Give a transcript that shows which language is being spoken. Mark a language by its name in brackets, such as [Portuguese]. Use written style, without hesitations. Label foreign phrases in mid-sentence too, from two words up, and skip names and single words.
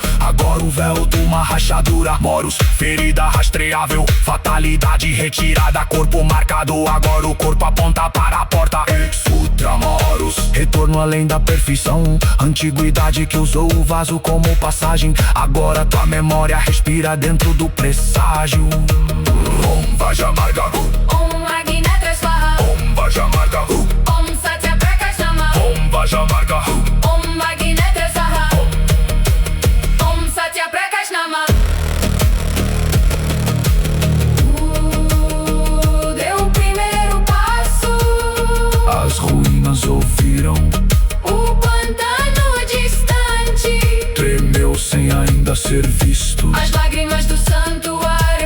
[Portuguese] Agora o véu de uma rachadura, moros, ferida rastreável, fatalidade retirada, corpo marcado. Agora o corpo aponta para a porta. Exutramoros, retorno além da perfeição, antiguidade que usou o vaso como passagem. Agora tua memória respira dentro do presságio. [Sanskrit] ॐ वजमार्ग, ॐ अग्नेत्र स्वाहा, ॐ वजमार्ग, ॐ सत्य प्रकाश नाम, ॐ वजमार्ग, ॐ अग्नेत्र स्वाहा, ॐ सत्य प्रकाश नाम. [Portuguese] Deu o primeiro passo, as ruínas ouviram, o pantano distante, tremeu sem ainda ser visto. as lágrimas do santuário,